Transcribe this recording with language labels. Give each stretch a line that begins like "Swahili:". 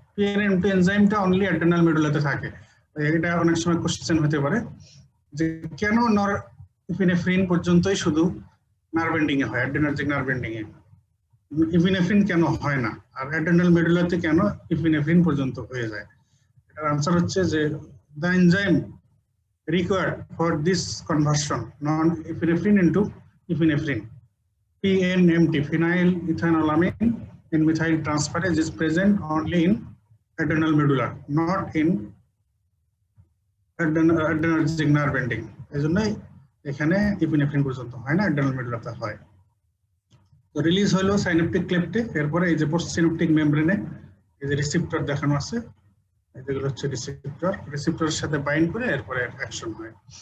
Bangla: পিএনএমটি এনজাইমটা only adrenal মেডুলাতে থাকে। এটা অনেক সময় কোশ্চেন হতে পারে যে কেন নরএপিনেফ্রিন পর্যন্তই শুধু নার্ভ এন্ডিং এ হয়, অ্যাড্রেনার্জিক নার্ভ এন্ডিং এ ইপিনেফ্রিন কেন হয় না, আর অ্যাড্রেনাল মেডুলাতে কেন ইপিনেফ্রিন পর্যন্ত হয়ে যায়? এটার আনসার হচ্ছে যে the enzyme
English: required for this conversion non-epinephrine into epinephrine, PNMT, phenylethylamine in methyl transferase, is present only in adrenal medulla, not in adrenergic nerve ending.
Bangla: এজন্যই এখানে ইপিনেফ্রিন পর্যন্ত হয় না, অ্যাড্রেনাল মেডুলাতে হয়। তো রিলিজ হলো সাইন্যাপটিক ক্লেফটে, এরপরে এই যে পোস্ট সিনাপটিক মেমব্রেনে এই যে রিসেপ্টর দেখানো আছে, এগুলো হচ্ছে রিসেপ্টরের সাথে বাইন্ড করে এরপরে অ্যাকশন হয়।